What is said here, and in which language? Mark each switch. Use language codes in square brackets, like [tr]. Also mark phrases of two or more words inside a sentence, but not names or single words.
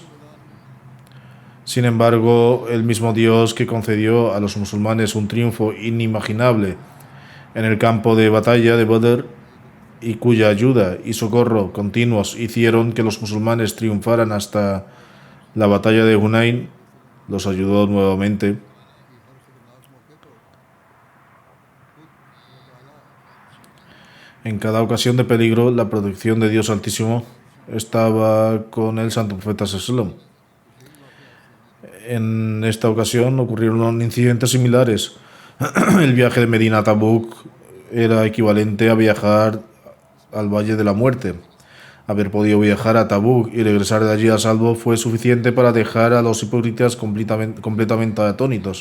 [es] Sin embargo, el mismo Dios que concedió a los musulmanes un triunfo inimaginable en el campo de batalla de Badr y cuya ayuda y socorro continuos hicieron que los musulmanes triunfaran hasta la batalla de Hunain, los ayudó nuevamente. En cada ocasión de peligro, la protección de Dios Altísimo estaba con el santo profeta [ar] صلى الله عليه وسلم. [es] En esta ocasión ocurrieron incidentes similares. El viaje de Medina a Tabuk era equivalente a viajar al Valle de la Muerte. Haber podido viajar a Tabuk y regresar de allí a salvo fue suficiente para dejar a los hipócritas completamente atónitos.